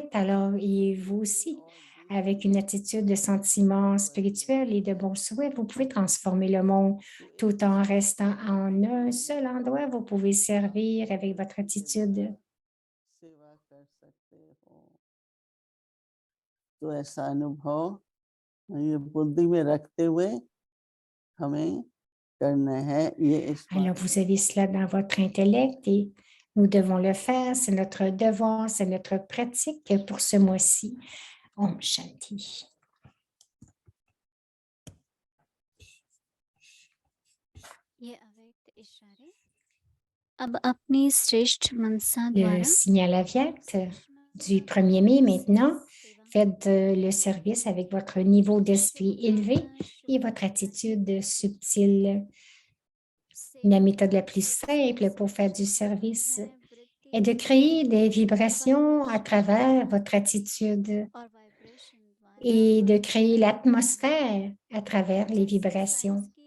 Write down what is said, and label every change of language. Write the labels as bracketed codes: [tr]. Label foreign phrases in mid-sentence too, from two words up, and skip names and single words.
[fr] Alors, et vous aussi, avec une attitude de sentiment spirituel et de bons souhaits, vous pouvez transformer le monde tout en restant en un seul endroit. Vous pouvez servir avec votre attitude. [hi] तो ऐसा अनुभव ये बुद्धि में रखते हुए हमें करना है। ये इस [fr] Alors, [hi] बात [fr] vous avez cela dans votre intellect et nous devons le faire. C'est notre devoir, c'est notre pratique pour ce mois-ci. [hi] ओम शांति. ये अव्यक्त इशारे अब अपनी श्रेष्ठ मनसा [fr] Le [hi] द्वारा [fr] signal avyakt du 1er mai maintenant. Faites le service avec votre niveau d'esprit élevé et votre attitude subtile. La méthode la plus simple pour faire du service est de créer des vibrations à travers votre attitude et de créer l'atmosphère à travers les vibrations.